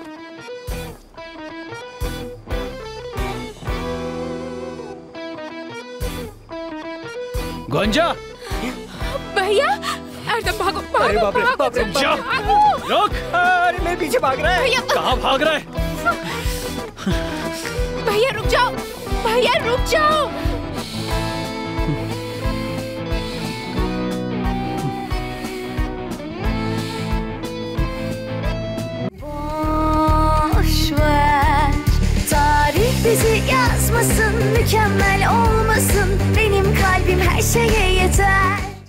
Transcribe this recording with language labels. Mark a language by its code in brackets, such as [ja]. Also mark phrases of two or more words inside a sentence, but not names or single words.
[hi] गंजा! भैया! अरे भागो, भागो, अरे बाप रे, भागो, बाप रे, जा! भागो। रुक! अरे मेरे पीछे भाग रहा है। कहाँ भाग रहा है? भैया रुक जाओ, भैया रुक जाओ। [tr] Boş ver, tarih bizi yazmasın, mükemmel olmasın. Benim kalbim her şeye yeter.